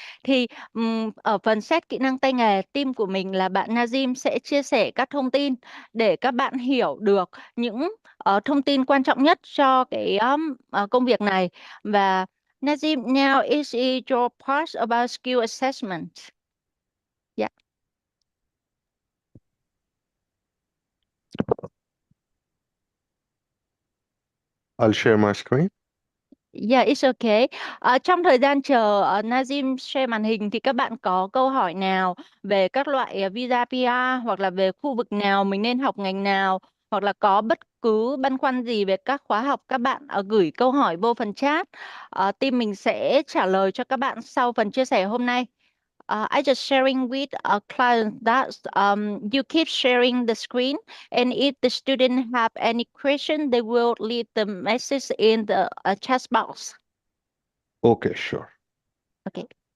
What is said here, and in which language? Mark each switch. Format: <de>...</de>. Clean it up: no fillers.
<vi>Thì ở phần xét kỹ năng tay nghề, team của mình là bạn Nazim sẽ chia sẻ các thông tin để các bạn hiểu được những thông tin quan trọng nhất cho cái công việc này.</vi> <en>Và Nazim, now is your part about skill assessment. Yeah. I'll share my screen. Yeah, it's okay.</en> <vi>Trong thời gian chờ Nazim share màn hình thì các bạn có câu hỏi nào về các loại visa PR hoặc là về khu vực nào mình nên học ngành nào, hoặc là có bất cứ băn khoăn gì về các khóa học, các bạn gửi câu hỏi vô phần chat. Team mình sẽ trả lời cho các bạn sau phần chia sẻ hôm nay.</vi> <en>I just sharing with a client that you keep sharing the screen, and if the student have any question, they will leave the message in the chat box. Okay, sure. Okay.</en>